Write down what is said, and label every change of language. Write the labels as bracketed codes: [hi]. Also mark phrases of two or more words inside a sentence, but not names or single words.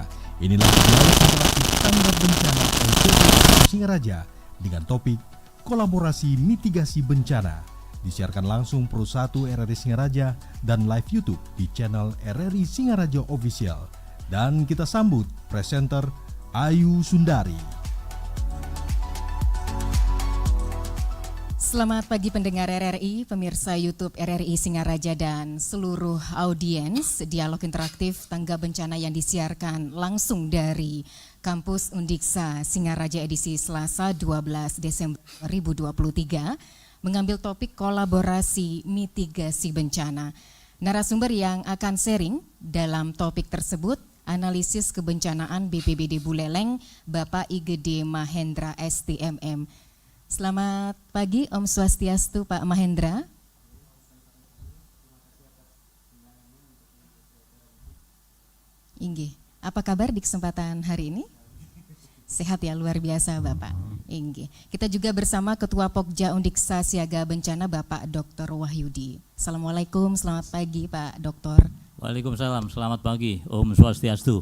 [id] Inilah Jurnalis Interaktif Tanggap Bencana LPP Singaraja dengan topik Kolaborasi Mitigasi Bencana. Disiarkan langsung Pro 1 RRI Singaraja dan live YouTube di channel RRI Singaraja Official. Dan kita sambut presenter Ayu Sundari. Selamat pagi pendengar RRI, pemirsa YouTube RRI Singaraja dan seluruh audiens Dialog Interaktif Tangga Bencana yang disiarkan langsung dari Kampus Undiksa Singaraja edisi Selasa 12 Desember 2023 mengambil topik kolaborasi mitigasi bencana. Narasumber yang akan sharing dalam topik tersebut analisis kebencanaan BPBD Buleleng Bapak Igede Mahendra STMM. Selamat pagi, [ban] Om Swastiastu [id] Pak Mahendra. Inggih, apa kabar di kesempatan hari ini? Sehat ya, luar biasa Bapak. Inggih. Kita juga bersama Ketua Pokja Undiksa Siaga Bencana Bapak Dr. Wahyudi. Assalamualaikum, selamat pagi Pak Dr. Waalaikumsalam, selamat pagi, [ban] Om Swastiastu.